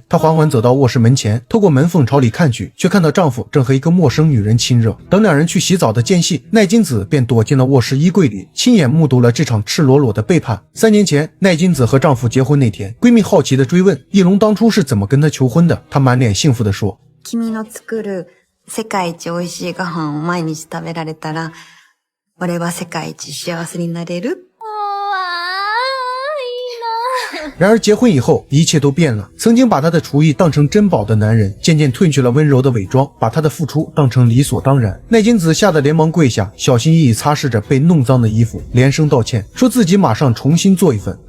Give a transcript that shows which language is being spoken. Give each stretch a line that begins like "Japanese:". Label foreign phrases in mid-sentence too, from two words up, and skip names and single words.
Chinese: 她缓缓走到卧室门前，透过门缝朝里看去，却看到丈夫正和一个陌生女人亲热。等两人去洗澡的间隙，奈津子便躲进了卧室衣柜里，亲眼目睹了这场赤裸裸的背叛。3年前，奈津子和丈夫结婚那天，闺蜜好奇地追问翼龙当初是怎么跟她求婚的。她满脸幸福地说：“
Japanese: 君の作る世界一美味しいご飯を毎日食べられたら、俺は世界一幸せになれる。”
Chinese: 然而结婚以后，一切都变了。曾经把她的厨艺当成珍宝的男人，渐渐褪去了温柔的伪装，把她的付出当成理所当然。奈津子吓得连忙跪下，小心翼翼擦拭着被弄脏的衣服，连声道歉，说自己马上重新做一份。